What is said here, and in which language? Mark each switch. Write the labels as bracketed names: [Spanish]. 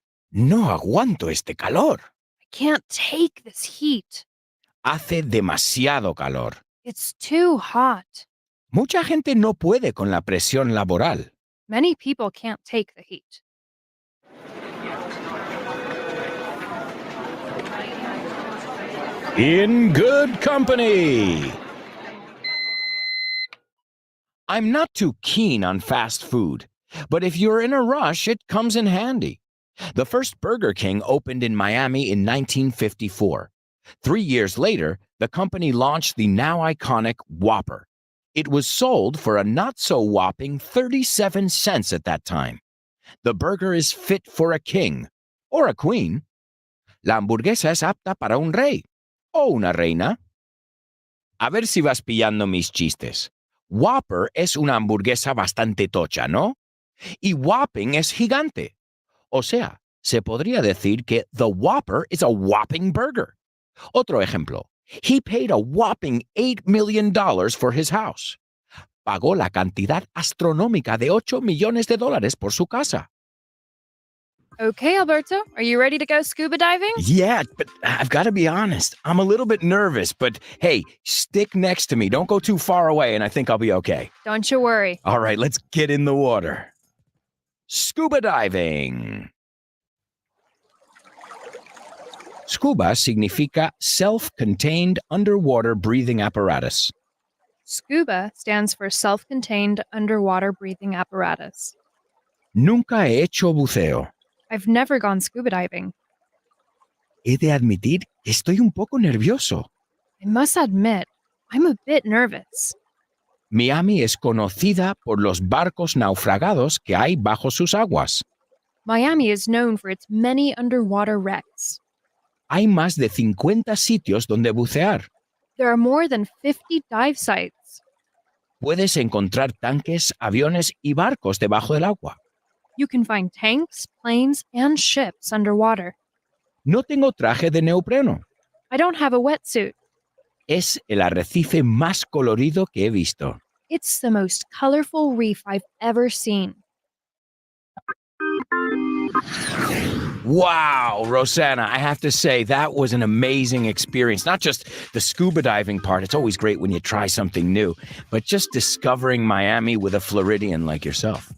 [Spanish] No aguanto este calor. [English] I can't take this heat. [Spanish] Hace demasiado calor. [English] It's too hot. [Spanish] Mucha gente no puede con la presión laboral. [English] Many people can't take the heat. In good company. I'm not too keen on fast food, but if you're in a rush, it comes in handy. The first Burger King opened in Miami in 1954. 3 years later, the company launched the now iconic Whopper. It was sold for a not-so-whopping 37 cents at that time. The burger is fit for a king or a queen. [Spanish] La hamburguesa es apta para un rey o una reina. A ver si vas pillando mis chistes. Whopper es una hamburguesa bastante tocha, ¿no? Y whopping es gigante. O sea, se podría decir que [English] the Whopper is a whopping burger. [Spanish] Otro ejemplo. [English] He paid a whopping $8 million for his house. [Spanish] Pagó la cantidad astronómica de $8 millones por su casa. [English] Okay, Alberto, are you ready to go scuba diving? Yeah, but I've got to be honest. I'm a little bit nervous, but hey, stick next to me. Don't go too far away, and I think I'll be okay. Don't you worry. All right, let's get in the water. Scuba diving. [Spanish] Scuba significa [English] self-contained underwater breathing apparatus. Scuba stands for self-contained underwater breathing apparatus. [Spanish] Nunca he hecho buceo. [English] I've never gone scuba diving. [Spanish] He de admitir que estoy un poco nervioso. [English] I must admit, I'm a bit nervous. [Spanish] Miami es conocida por los barcos naufragados que hay bajo sus aguas. [English] Miami is known for its many underwater wrecks. [Spanish] Hay más de 50 sitios donde bucear. [English] There are more than 50 dive sites. [Spanish] Puedes encontrar tanques, aviones y barcos debajo del agua. [English] You can find tanks, planes, and ships underwater. [Spanish] No tengo traje de neopreno. [English] I don't have a wetsuit. [Spanish] Es el arrecife más colorido que he visto. [English] It's the most colorful reef I've ever seen. Wow, Rosanna, I have to say that was an amazing experience. Not just the scuba diving part, it's always great when you try something new, but just discovering Miami with a Floridian like yourself.